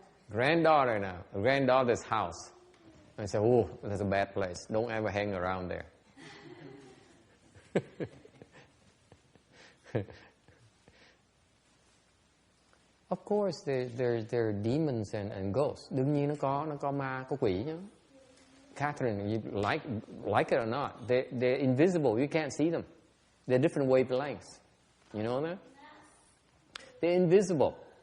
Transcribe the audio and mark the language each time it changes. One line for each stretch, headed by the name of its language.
English: Granddaughter now, granddaughter's house. I said, oh, that's a bad place. Don't ever hang around there. Of course, there are demons and ghosts.
Vietnamese: Đương nhiên nó có ma, có quỷ chứ.
English: Catherine, you like it or not, they're invisible. You can't see them. They're different wavelengths. You know that? They're invisible.